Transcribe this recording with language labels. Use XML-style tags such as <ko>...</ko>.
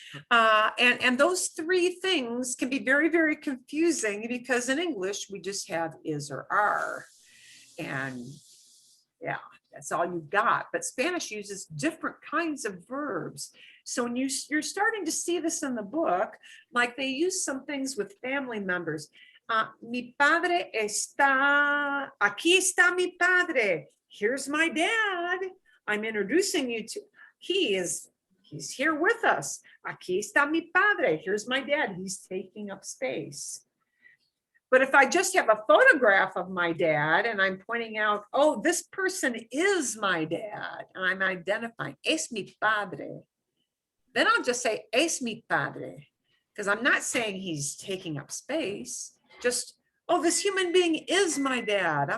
<en>And those three things can be very, very confusing because in English, we just have is or are. And yeah, That's all you got. But Spanish uses different kinds of verbs. So when you're starting to see this in the book, like they use some things with family members.</en> <es>Mi padre está, aquí está mi padre.</es> <en>Here's my dad. I'm introducing you to, he's here with us.</en> <es>Aquí está mi padre.</es> <en>Here's my dad. He's taking up space. But if I just have a photograph of my dad and I'm pointing out, oh, this person is my dad, and I'm identifying,</en> <es>es mi padre,</es> <en>then I'll just say, es mi padre, because I'm not saying he's taking up space, just, oh, this human being is my dad.</en>